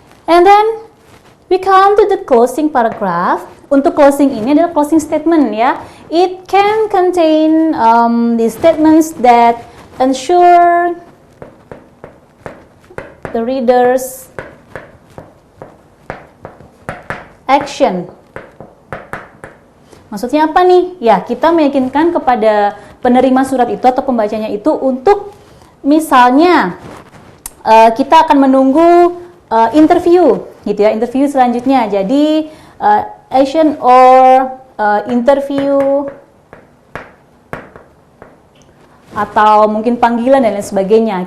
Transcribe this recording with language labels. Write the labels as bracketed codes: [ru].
[en] And then we come to the closing paragraph. [id] Untuk closing ini adalah closing statement, ya. [en] It can contain the statements that ensure the readers action. [id] Maksudnya apa nih? Ya, kita meyakinkan kepada penerima surat itu atau pembacanya itu untuk misalnya kita akan menunggu interview, gitu ya, interview selanjutnya. Jadi [en] action or interview [id] atau mungkin panggilan dan lain sebagainya.